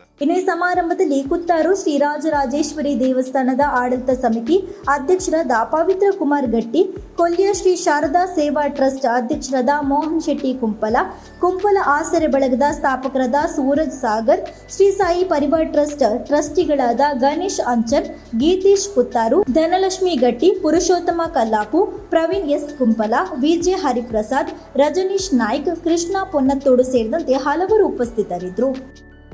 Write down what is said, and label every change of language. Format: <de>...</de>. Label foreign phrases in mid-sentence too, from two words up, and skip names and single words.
<kn>ಇನ್ನು ಈ ಸಮಾರಂಭದಲ್ಲಿ ಕುತ್ತಾರು ಶ್ರೀರಾಜರಾಜೇಶ್ವರಿ ದೇವಸ್ಥಾನದ ಆಡಳಿತ ಸಮಿತಿ ಅಧ್ಯಕ್ಷರಾದ ಪವಿತ್ರ ಕುಮಾರ್ ಗಟ್ಟಿ, ಕೊಲ್ಯ ಶ್ರೀ ಶಾರದಾ ಸೇವಾ ಟ್ರಸ್ಟ್ ಅಧ್ಯಕ್ಷರಾದ ಮೋಹನ್ ಶೆಟ್ಟಿ ಕುಂಪಲ ಆಸರೆ ಬಳಗದ ಸ್ಥಾಪಕರಾದ ಸೂರಜ್ ಸಾಗರ್, ಶ್ರೀ ಸಾಯಿ ಪರಿವಾರ ಟ್ರಸ್ಟ್ ಟ್ರಸ್ಟಿಗಳಾದ ಗಣೇಶ್ ಅಂಚನ್, ಗೀತೇಶ್ ಕುತ್ತಾರು, ಧನಲಕ್ಷ್ಮಿ ಗಟ್ಟಿ, ಪುರುಷೋತ್ತಮ ಕಲ್ಲಾಪು, ಪ್ರವೀಣ್ ಎಸ್ ಕುಂಪಲ, ವಿಜೆ ಹರಿಪ್ರಸಾದ್, ರಜನೀಶ್ ನಾಯ್ಕ್, ಕೃಷ್ಣ ಪೊನ್ನತ್ತೋಡು ಸೇರಿದಂತೆ ಹಲವರು ಉಪಸ್ಥಿತರಿದ್ದರು.</kn>